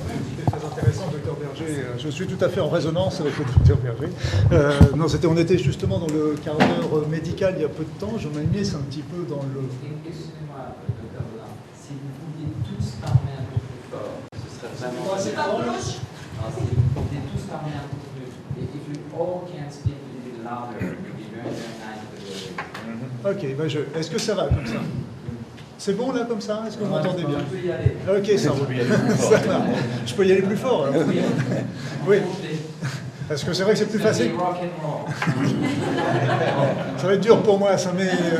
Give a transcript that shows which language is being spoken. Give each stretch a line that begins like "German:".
French: c'était très intéressant, docteur Berger. Je suis tout à fait en résonance avec le docteur Berger. On était justement dans le quart d'heure médical il y a peu de temps. Je m'amuse un petit peu dans le... Excusez-moi, docteur Baudin. Si vous pouviez tous parler un peu plus fort, ce serait vraiment... c'est pas proche. Si vous pouviez tous parler un peu plus...
English: If you all can speak a little bit louder, it would be very, very nice for the...
French: Ok, est-ce que ça va comme ça? C'est bon là comme ça? Est-ce que vous m'entendez bien? Je peux y aller. Ok, ça va. Je peux y aller plus fort alors. Oui. Parce que c'est vrai que c'est plus facile. Ça va être dur pour moi, ça met...